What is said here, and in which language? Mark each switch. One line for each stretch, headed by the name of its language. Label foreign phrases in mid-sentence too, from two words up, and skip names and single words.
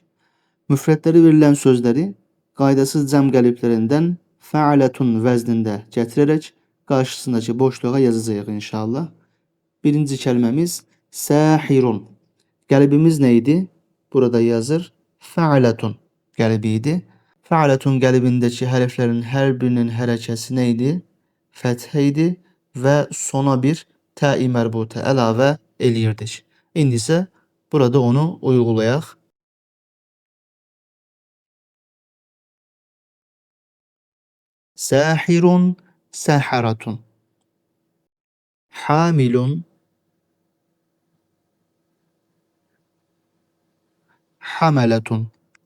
Azerbaijani: Müfrədləri verilən sözləri qaydasız cəm qəliblərindən fəalətun vəznində gətirərək qarşısındakı boşluğa yazacağıq inşallah. Birinci kəlməmiz sahirun. Qəlibimiz nə idi? Burada yazır fəalətun qəlibi idi. Fəalətun qəlibindəki hərflərin hər birinin hərəkəsi nə idi? Fəthə idi və sona bir te-i mərbutə əlavə eləyirdik. İndi isə burada onu uygulayaq.
Arabic: ساحر، سحرة. حامل، حملة.